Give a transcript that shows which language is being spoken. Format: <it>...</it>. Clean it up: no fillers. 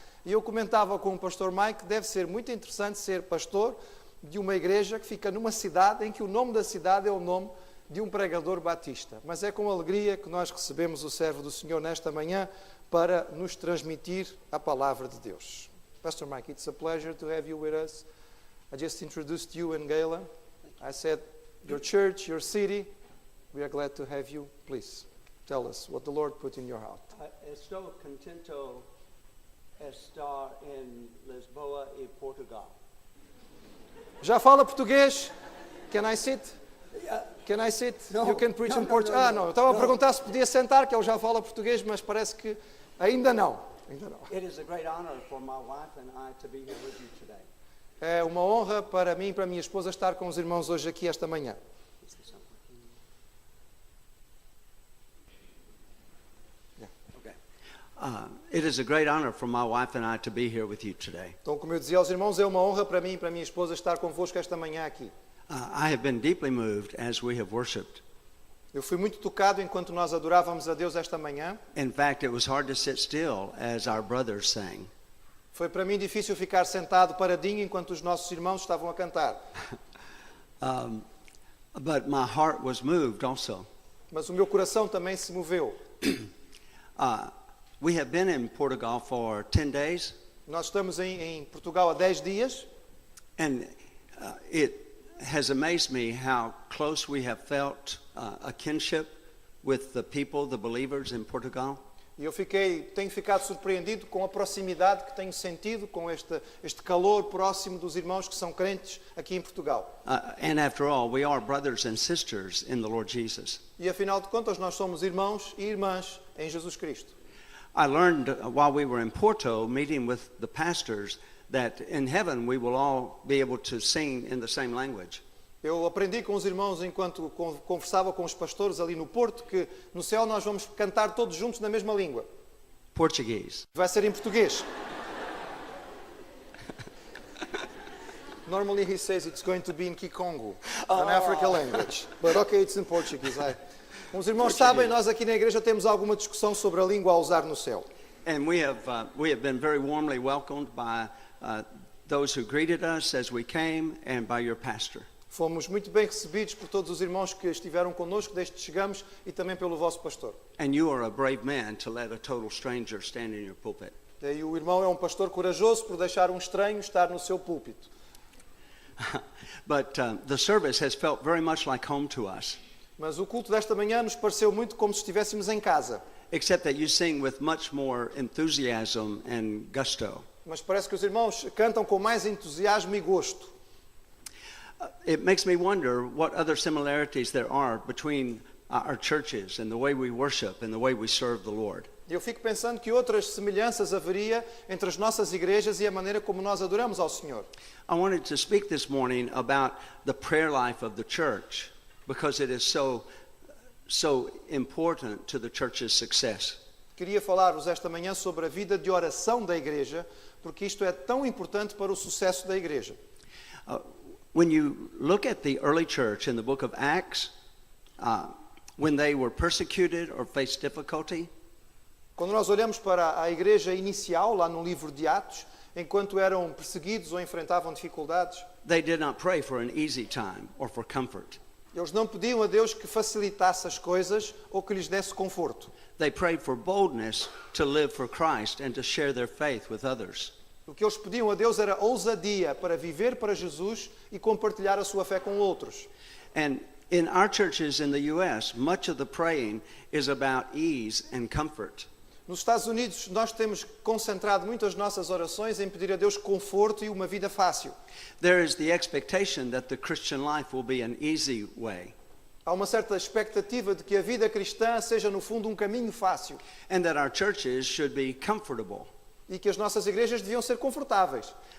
<pt>E eu comentava com o pastor Mike que deve ser muito interessante ser pastor de uma igreja que fica numa cidade em que o nome da cidade é o nome de um pregador batista. Mas é com alegria que nós recebemos o servo do Senhor nesta manhã para nos transmitir a palavra de Deus.</pt> <en>Pastor Mike, it's a pleasure to have you with us. I just introduced you and Gayla. I said, your church, your city, we are glad to have you. Please, tell us what the Lord put in your heart.</en> <pt>Estou contento estar em Lisboa e Portugal. Já fala português?</pt> <en>Can I sit? Can I sit? No, You can preach no, in no, Portuguese. no,</en> <pt>Ah, não. Eu estava a</pt> <en>no.</en> <pt>perguntar se podia sentar, que ele já fala português, mas parece que ainda não. Ainda não.</pt> <en>It is a great honor for my wife and I to be here with you today.</en> <pt>É uma honra para mim e para a minha esposa estar com os irmãos hoje aqui esta manhã.</pt> <en>Is this not working? Okay. It is a great honor for my wife and I to be here with you today.</en> <pt>Então, como eu dizia aos irmãos, é uma honra para mim e para a minha esposa estar convosco esta manhã aqui.</pt> <en>I have been deeply moved as we have worshipped.</en> <pt>Eu fui muito tocado enquanto nós adorávamos a Deus esta manhã.</pt> <en>In fact, it was hard to sit still as our brothers sang.</en> <pt>Foi para mim difícil ficar sentado paradinho enquanto os nossos irmãos estavam a cantar.</pt> <en>But my heart was moved also.</en> <pt>Mas o meu coração também se moveu.</pt> <en>We have been in Portugal for 10 days.</en> <pt>Nós estamos em Portugal há 10 dias.</pt> <en>And it has amazed me how close we have felt a kinship with the people, the believers in Portugal.</en> <pt>E eu tenho ficado surpreendido com a proximidade que tenho sentido, com este calor próximo dos irmãos que são crentes aqui em Portugal.</pt> <en>And after all, we are brothers and sisters in the Lord Jesus.</en> <pt>E afinal de contas, nós somos irmãos e irmãs em Jesus Cristo.</pt> <en>I learned while we were in Porto, meeting with the pastors, that in heaven we will all be able to sing in the same language.</en> <pt>Eu aprendi com os irmãos enquanto conversava com os pastores ali no Porto que no céu nós vamos cantar todos juntos na mesma língua.</pt> <en>Portuguese.</en> <pt>Vai ser em português.</pt> <en>Normally he says it's going to be in Kikongo, an African language. But okay, it's in Portuguese.</en> <pt>Como os irmãos sabem, nós aqui na igreja temos alguma discussão sobre a língua a usar no céu.</pt> <en>And we have been very warmly welcomed by those who greeted us as we came and by your pastor.</en> <pt>Fomos muito bem recebidos por todos os irmãos que estiveram connosco desde que chegamos e também pelo vosso pastor.</pt> <en>And you are a brave man to let a total stranger stand in your pulpit.</en> <pt>E o irmão é um pastor corajoso por deixar um estranho estar no seu púlpito.</pt> <en>But the service has felt very much like home to us.</en> <pt>Mas o culto desta manhã nos pareceu muito como se estivéssemos em casa.</pt> <en>Except that you sing with much more enthusiasm and gusto.</en> <pt>Mas parece que os irmãos cantam com mais entusiasmo e gosto.</pt> <en>It makes me wonder what other similarities there are between our churches and the way we worship and the way we serve the Lord.</en> <pt>Eu fico pensando que outras semelhanças haveria entre as nossas igrejas e a maneira como nós adoramos ao Senhor.</pt> <en>I wanted to speak this morning about the prayer life of the church because it is so so important to the church's success.</en> <pt>Queria falar-vos esta manhã sobre a vida de oração da igreja, porque isto é tão importante para o sucesso da igreja.</pt> <en>When you look at the early church in the book of Acts, when they were persecuted or faced difficulty,</en> <pt>Quando nós olhamos para a igreja inicial, lá no livro de Atos, enquanto eram perseguidos ou enfrentavam dificuldades,</pt> <en>they did not pray for an easy time or for comfort.</en> <pt>eles não pediam a Deus que facilitasse as coisas ou que lhes desse conforto.</pt> <en>They prayed for boldness to live for Christ and to share their faith with others.</en> <pt>O que eles pediam a Deus era ousadia para viver para Jesus e compartilhar a sua fé com outros.</pt> <en>And in our churches in the U.S., much of the praying is about ease and comfort.</en> <pt>Nos Estados Unidos, nós temos concentrado muitas nossas orações em pedir a Deus conforto e uma vida fácil.</pt> <en>There is the expectation that the Christian life will be an easy way,</en> <pt>Há uma certa expectativa de que a vida cristã seja, no fundo, um caminho fácil</pt> <en>and that our churches should be comfortable.</en> <pt>e que as nossas igrejas deviam ser confortáveis.</pt>